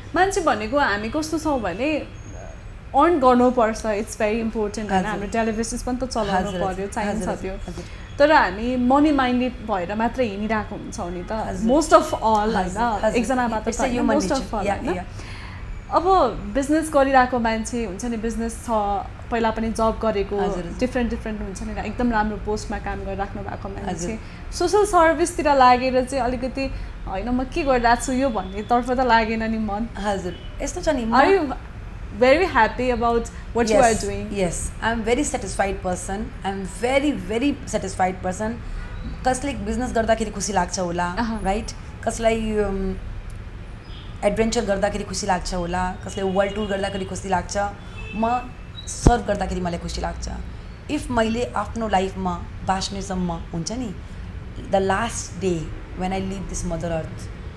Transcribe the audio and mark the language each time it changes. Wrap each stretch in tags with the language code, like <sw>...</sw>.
<ne>मान्छे भनेको हामी कस्तो छौँ भने अर्न गर्नुपर्छ</ne> <en>it's very important</en> <ne>होइन हाम्रो टेलिभिजन्स पनि त चलाउनु पर्यो चाहिन्छ त्यो तर हामी मनी माइन्डेड भएर मात्रै हिँडिरहेको हुन्छौँ नि त</ne> <en>most of all</en> <ne>होइन एकजना मात्र मोस्ट अफ अल होइन अब बिजनेस गरिरहेको मान्छे हुन्छ नि बिजनेस छ पहिला पनि जब गरेको हजुर। डिफ्रेन्ट हुन्छ नि एकदम राम्रो पोस्टमा काम गरिराख्नु भएको मान्छे हजुर। सोसल सर्भिसतिर लागेर चाहिँ अलिकति होइन म के गरिरहेको छु यो भन्नेतर्फ त लागेन नि मन हजुर यस्तो छ नि</ne> <en>Are you very happy about what you are doing? Yes, I'm very satisfied person. I'm very satisfied person.</en> <ne>कसले बिजनेस गर्दाखेरि खुसी लाग्छ होला राइट कसलाई एडभेन्चर गर्दाखेरि खुसी लाग्छ होला कसले वर्ल्ड टुर गर्दाखेरि खुसी लाग्छ म सर्भ गर्दाखेरि मलाई खुसी लाग्छ इफ मैले आफ्नो लाइफमा बाँच्नेसम्म हुन्छ नि</ne> <en>the last day when I live this mother earth</en>